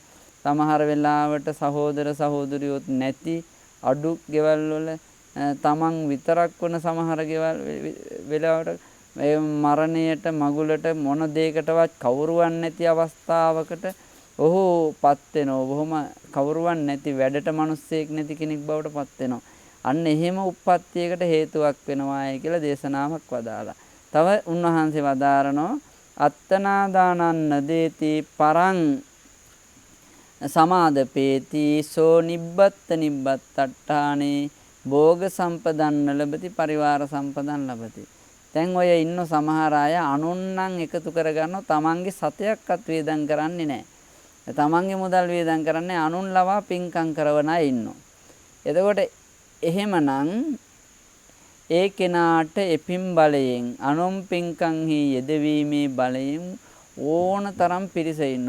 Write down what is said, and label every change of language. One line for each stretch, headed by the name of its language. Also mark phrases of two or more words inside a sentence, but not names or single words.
Sinhala: සමහර වෙලාවට සහෝදර සහෝදරියොත් නැති අඩු ගෙවල් වල තමන් විතරක් වන සමහර ගෙවල් වෙලාවට ඒ මරණයට මගුලට මොන දෙයකටවත් කවුරුවන් නැති අවස්ථාවකට ඔහුපත් වෙනවා. බොහොම කවුරුවන් නැති වැඩට මිනිස්සෙක් නැති කෙනෙක් බවට පත් වෙනවා. අන්න එහෙම උප්පත්තියකට හේතුවක් වෙනවායි කියලා දේශනාවක් වදාලා. තව උන්වහන්සේ වදාරනවා
Pali: අත්තනා දානන්න දේති පරං සමාදපේති සෝ නිබ්බත්ත නිබ්බත්තට්ඨානේ භෝග සම්පදන්න ලබති පරිවාර සම්පදන් ලබති.
Sinhala: දැන් ඔය ඉන්න සමහර අය අනුන්නම් එකතු කරගන්නව තමන්ගේ සතයක්වත් වේදම් කරන්නේ නැහැ. තමන්ගේ මුදල් වේදම් කරන්නේ අනුන් ලවා පින්කම් කරවන අය ඉන්නවා. එතකොට එහෙමනම් ඒ කෙනාට එපින් බලයෙන් අනුන් පින්කම්හි යෙදවීමේ බලයෙන් ඕන තරම් පිරිස ඉන්නවා.